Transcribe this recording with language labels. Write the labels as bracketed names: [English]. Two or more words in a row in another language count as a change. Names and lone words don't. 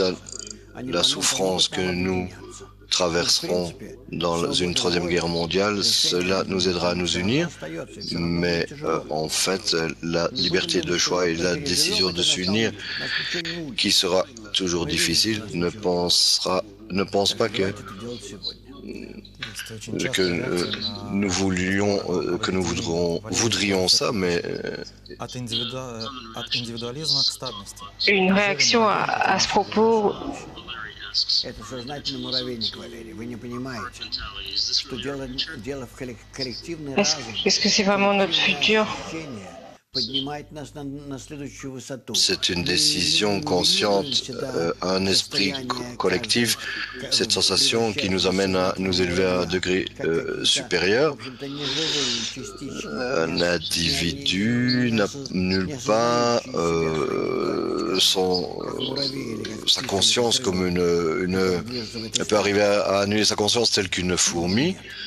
[French] Oui, la souffrance que nous traverserons dans une troisième guerre mondiale, cela nous aidera à nous unir, mais en fait, la liberté de choix et la décision de s'unir, qui sera toujours difficile, ne pense pas que nous voulions, que nous voudrions ça, mais Une réaction à ce propos. [Russian] Это сознательный муравейник, Валерий. Вы не понимаете, что дело в коллективный разум. [French] Est-ce que c'est vraiment notre futur? [Russian] Поднимает нас на следующую высоту. [French] c'est une décision consciente, un esprit collectif, cette sensation qui nous amène à nous élever à un degré supérieur. Un individu n'a nulle part sa conscience comme elle peut arriver à annuler sa conscience telle qu'une fourmi.